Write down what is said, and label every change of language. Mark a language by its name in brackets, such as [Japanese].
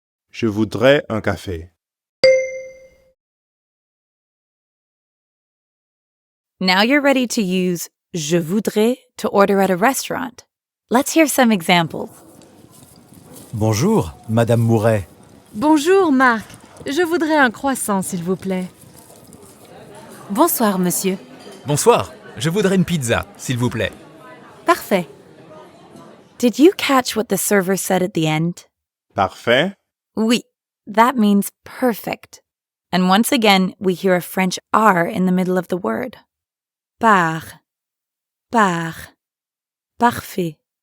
[French] Je voudrais un café. [English] Now you're ready to use [French] je voudrais [English] to order at a restaurant. Let's hear some examples. [French] Bonjour, Madame Mouret. Bonjour, Marc. Je voudrais un croissant, s'il vous plaît. Bonsoir, monsieur. Bonsoir, je voudrais une pizza, s'il vous plaît. Parfait. [English] Did you catch what the server said at the end? [French] Parfait. [English] Oui, that means perfect. And once again, we hear a French R in the middle of the word. [French] Par. Parfait.